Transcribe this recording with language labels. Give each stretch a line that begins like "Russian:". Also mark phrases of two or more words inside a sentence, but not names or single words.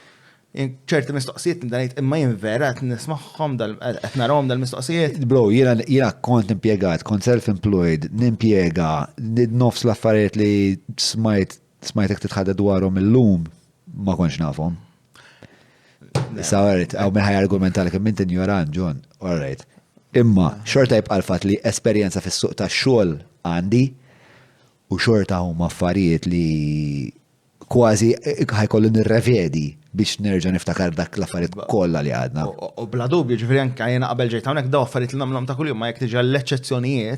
Maltese: ċerti mistoqsijiet ndanejt imma jinvera qed nismagħhom qed narahom dal-mistoqsijiet. Bro, jiena kont impjegat, kont self-employed, nimpjega, nofs l-affarijiet li smajtek titħadda dwarhom illum ma kontx nafhom. Issa għarrit, għaw minħaj argumentali kemm inti ignorant, John,
English: all right.
Maltese: Imma xorta jibqa' l-fatt li esperjenza fis-suq tax-xogħol għandi u xorta huma affarijiet li kważi ħajkollu nirrevedi biex nerġa' niftakar dak l-affarijiet kollha li għadna. U bla dubju ġifieri anke jiena qabel ġejt hawnhekk daw affarijiet li nagħmluhom ta' kuljum ma jekk tiġi l-eċċezzjonijiet.